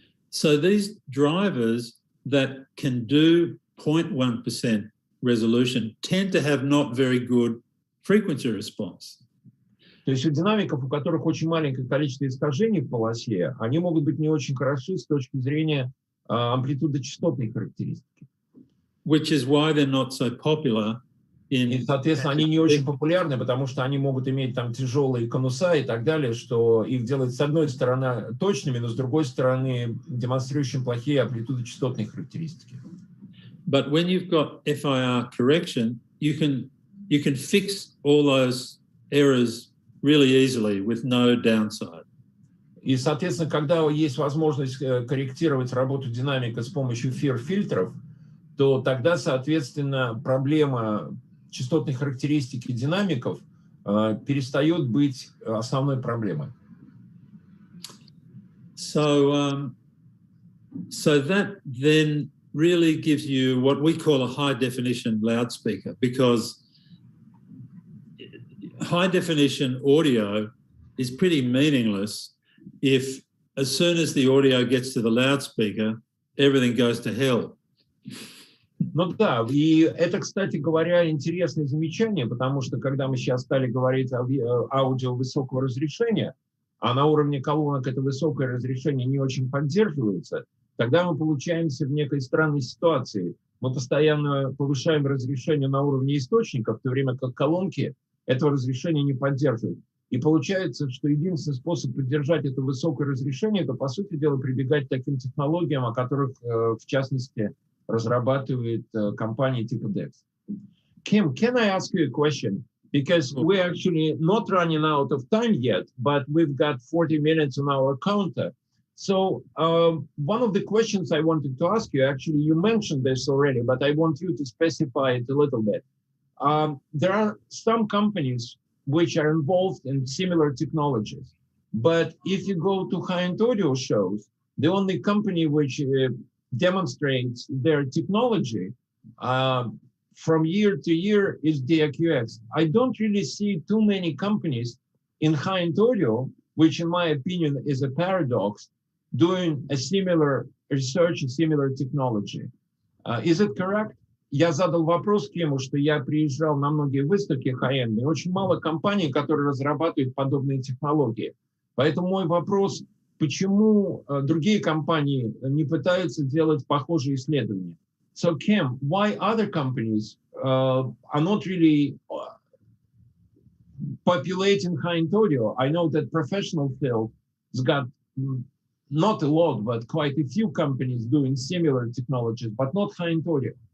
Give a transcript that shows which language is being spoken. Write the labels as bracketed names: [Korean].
[English] So these drivers that can do 0.1% resolution tend to have not very good frequency response. [Russian] То есть у динамиков, у которых очень маленькое количество искажений в полосе, они могут быть не очень хороши с точки зрения амплитудо-частотной характеристики. [English] Which is why they're not so popular in... [Russian] И, соответственно, они не очень популярны, потому что они могут иметь там тяжелые конуса и так далее, что их делает с одной стороны точными, но с другой стороны демонстрирующим плохие амплитудо-частотные характеристики. [English] But when you've got FIR correction, you can fix all those errors really easily with no downside. [Russian] И, соответственно, когда есть возможность корректировать работу динамика с помощью FIR-фильтров, то тогда, соответственно, проблема частотной характеристики динамиков перестает быть основной проблемой. [English] So that then really gives you what we call a high-definition loudspeaker, because high-definition audio is pretty meaningless if, as soon as the audio gets to the loudspeaker, everything goes to hell. [Russian] Ну да, и это, кстати говоря, интересное замечание, потому что когда мы сейчас стали говорить о аудио высокого разрешения, а на уровне колонок это высокое разрешение не очень поддерживается, тогда мы получаемся в некой странной ситуации. Мы постоянно повышаем разрешение на уровне источника, в то время как колонки этого разрешения не поддерживают. И получается, что единственный способ поддержать это высокое разрешение, это, по сути дела, прибегать к таким технологиям, о которых, в частности, разрабатывает компании типа DEQX. [English] Kim, can I ask you a question? because we're actually not running out of time yet, but we've got 40 minutes on our counter. So one of the questions I wanted to ask you, actually, you mentioned this already, but I want you to specify it a little bit. There are some companies which are involved in similar technologies, but if you go to high-end audio shows, the only company which demonstrates their technology from year to year is DEQX. I don't really see too many companies in high-end audio, which in my opinion is a paradox, doing a similar research, a similar technology. Is it correct? [Russian] Я задал вопрос Киму, что я приезжал на многие выставки high-end, и очень мало компаний, которые разрабатывают подобные технологии. Поэтому мой вопрос, почему другие компании не пытаются делать похожие исследования? [English] So Kim, why other companies are not really populating high-end audio? I know that professional field has got not a lot, but quite a few companies doing similar technologies, but not high-end audio.